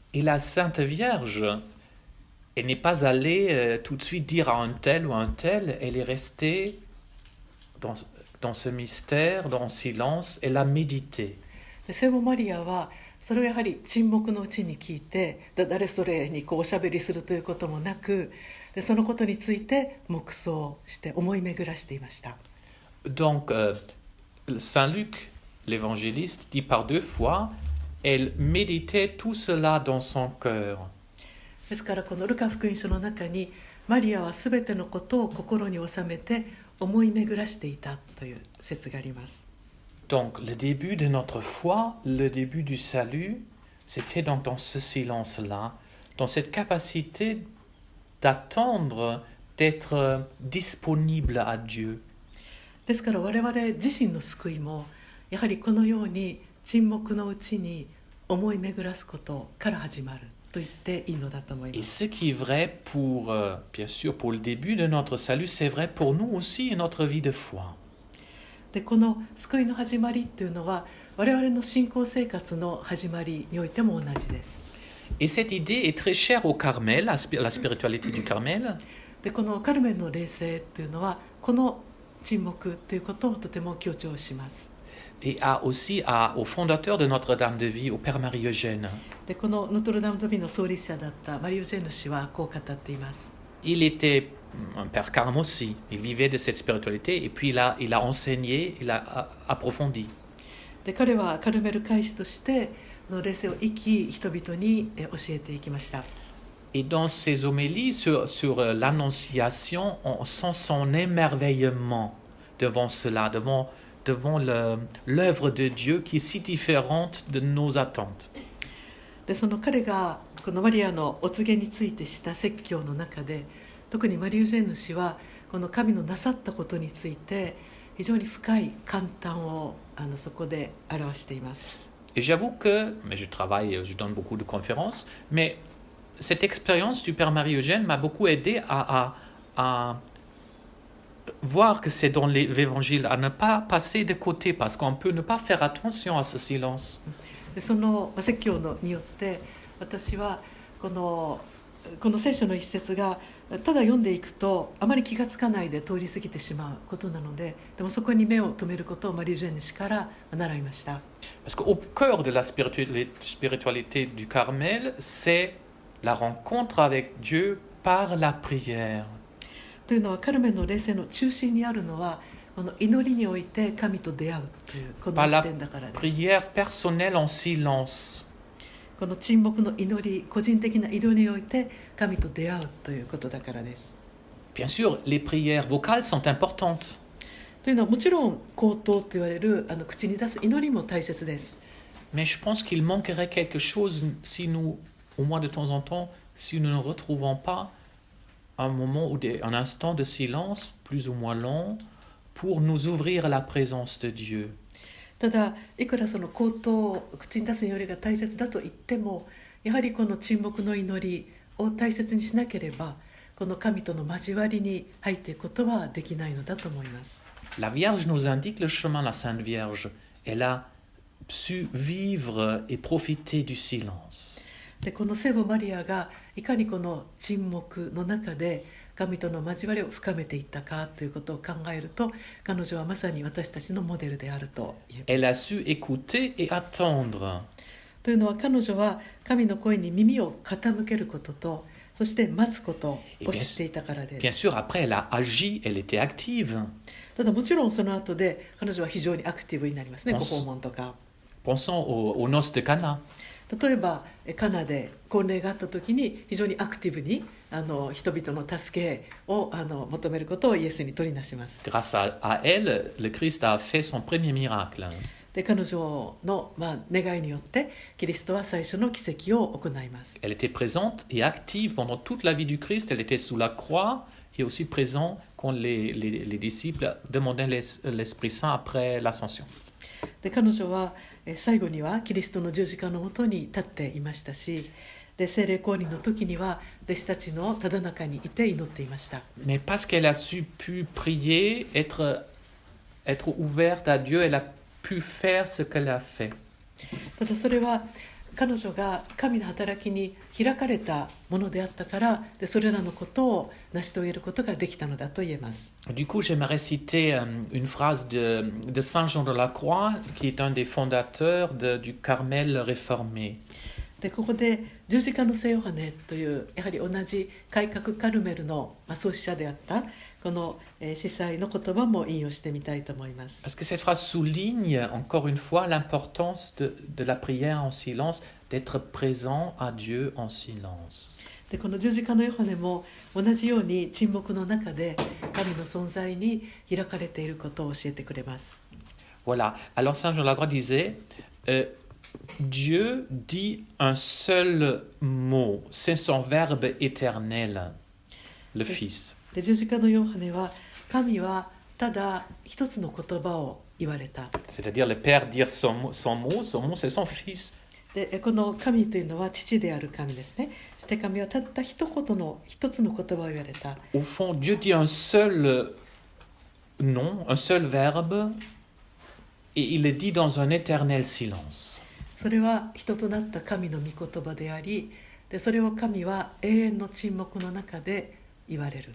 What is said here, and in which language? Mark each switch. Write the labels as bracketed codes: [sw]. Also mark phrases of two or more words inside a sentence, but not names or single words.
[fr] Et la Sainte Vierge, elle n'est pas allée tout de suite dire à un tel ou un tel, elle est restée dans ce mystère, dans le silence, elle a médité. [ja] 聖母マリアはそれをやはり沈黙のうちに聞いて、誰それにこうおしゃべりするということもなく、でそのことについて黙想して思い巡らしていました。 [fr] Donc, Saint Luc, l'évangéliste, dit par 2 fois, elle méditait tout cela dans son cœur. [ja] ですからこのルカ福音書の中にマリアはすべてのことを心に収めて思い巡らしていたという説があります。 [fr] Donc, le début de notre foi, le début du salut, c'est fait donc dans ce silence-là, dans cette capacité d'attendre, d'être disponible à Dieu. [ja] ですから我々自身の救いもやはりこのように沈黙のうちに思い巡らすことから始まると言っていいのだと思い [fr] Et [ja] ます。 [fr] ce qui est vrai pour, bien sûr, pour le début de notre salut, c'est vrai pour nous aussi et notre vie de foi. [ja] でこの救いの始まりというのは我々の信仰生活の始まりにおいても同じです。 [fr] Et cette idée est très chère au Carmel, la spiritualité du Carmel. [ja] でこのカルメンの霊性というのはこの沈黙ということをとても強調します。 [fr] Et aussi au fondateur de Notre-Dame de Vie, au Père Marie-Eugène. [ja] でこのノトルダム・ド・ビの創立者だったマリ・ユジェーヌ氏はこう語っています。 [fr] Il était un père carme aussi. Il vivait de cette spiritualité et puis il a enseigné, il a approfondi. [ja] で彼はカルメル会士として霊性を生き人々に教えていきました。 [fr] Et dans ses homélies sur l'Annonciation, on sent son émerveillement devant cela, devant l'œuvre de Dieu qui est si différente de nos attentes. [ja] でその彼がこのマリアのお告げについてした説教の中で特にマリ・ユジェーヌ氏はこの神のなさったことについて非常に深い感嘆をそこで表しています。 [fr] Et j'avoue que, mais je donne beaucoup de conférences, mais cette expérience du Père Marie-Eugène m'a beaucoup aidé à voir que c'est dans l'Évangile, à ne pas passer de côté, parce qu'on peut ne pas faire attention à ce silence. [ja] でその説教によって私はこの聖書の一節がただ読んでいくとあまり気がつかないで通り過ぎてしまうことなので、でもそこに目を留めることをマリ・ジェーヌ氏から習いました。 [fr] Parce qu'au cœur de la spiritualité du Carmel, c'est la rencontre avec Dieu par la prière. [ja] というのはカルメンの霊性の中心にあるのはこの祈りにおいて神と出会うというこの [fr] Par la [ja] 点だからです。 [fr] prière personnelle en silence. [ja] この沈黙の祈り、個人的な祈りにおいて神と出会うということだからです。 [fr] Bien sûr, les prières vocales sont importantes. [ja] というのはもちろん口頭と言われる口に出す祈りも大切です。 [fr] Mais je pense qu'il manquerait quelque chose si nous, au moins de temps en temps, si nous ne retrouvons pas un moment ou un instant de silence, plus ou moins long, pour nous ouvrir à la présence de Dieu. [ja] ただいくらその口頭口に出す祈りが大切だと言ってもやはりこの沈黙の祈りを大切にしなければこの神との交わりに入っていくことはできないのだと思います。 [fr] La Vierge nous indique le chemin, la Sainte Vierge. Elle a su vivre et profiter du silence. [ja] でこの聖母マリアがいかにこの沈黙の中で神との交わりを深めていったかということを考えると彼女はまさに私たちのモデルであると言え [fr] Elle a [ja] ます。 [fr] su écouter et attendre. [ja] というのは彼女は神の声に耳を傾けることとそして待つことを知っていたからで [fr] Bien [ja] す。 [fr] sûr, après, elle a agi, elle était active. [ja] ただもちろんその後で彼女は非常にアクティブになりますね。あご訪問とか [fr] Pensons aux noces de Cana. [ja] 例えばカナで婚礼があった時に非常にアクティブに人々の助けを求めることをイエスに取りなします。 [fr] Grâce à elle, le Christ a fait son premier miracle. [ja] で彼女の、願いによってキリストは最初の奇跡を行います。 [fr] Elle était présente et active pendant toute la vie du Christ. Elle était sous la croix et aussi présente quand les disciples demandaient l'Esprit Saint après l'ascension. [ja] で彼女は最後にはキリストの十字架のもとに立っていましたし、で聖霊降臨の時には弟子たちのただ中にいて祈っていました。 [fr] Mais parce qu'elle a su pu prier, être ouverte à Dieu, elle a pu faire ce qu'elle a fait. [ja] ただそれは彼女が神の働きに開かれたものであったからでそれらのことを成し遂げることができたのだと言えます。 [fr] Du coup, j'aimerais citer une phrase de Saint Jean de la Croix, qui est un des fondateurs du Carmel réformé. [ja] でここで十字架の聖ヨハネというやはり同じ改革カルメルの創始者であったこの司祭の言葉も引用してみたいと思います。 [fr] Parce que cette phrase souligne encore une fois l'importance de la prière en silence, d'être présent à Dieu en silence. [ja] でこの十字架のヨハネも同じように沈黙の中で神の存在に開かれていることを教えてくれます。 [fr] Voilà. Alors Saint Jean Lacroix disait, Dieu dit un seul mot, c'est son verbe éternel, le Fils. [ja] で十字架のヨハネは神はただ一つの言葉を言われた。 C'est-à-dire le Père dire son mot, c'est son Fils. でこの神というのは父である神ですね。そして神はたった一つの言葉を言われた。 [fr] Au fond, Dieu dit un seul nom, un seul verbe, et il le dit dans un éternel silence. [ja] それは人となった神の御言葉であり、でそれを神は永遠の沈黙の中で言われる。